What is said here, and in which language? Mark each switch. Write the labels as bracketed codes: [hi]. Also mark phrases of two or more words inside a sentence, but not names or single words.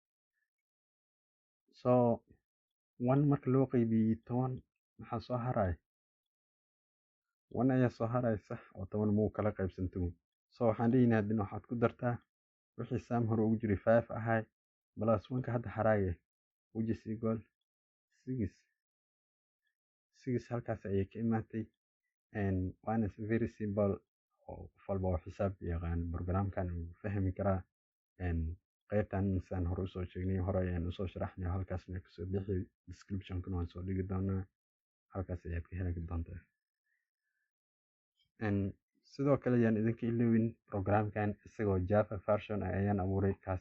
[so] so 1 marka loo qaybiyey 10 maxaa soo haraya 1 ayaa soo haraya sax oo 10 muu kala qaybsanto so waxaan dhihinaa haddana waxaad ku dartaa wixii sam hore ugu jiray 5 ahay plus 1ka hadda haraaga [en] which is equal [so] 6 halkaas ayay ka imaatay waana [en] very simple [so] oo qof walba oo xisaab yaqaan programkan uu fahmi karaa qaybtan insaan hore usoo sheegnay hore ayaan usoo sharaxnay halkaasna kasoo bixi description-kuna waan soo dhigi doonaa halkaas ayaad ka heli doontaa sidoo kale ayaan idinka ilowin programkan isagoo [en] java version [so] ayaan abuuray kaasi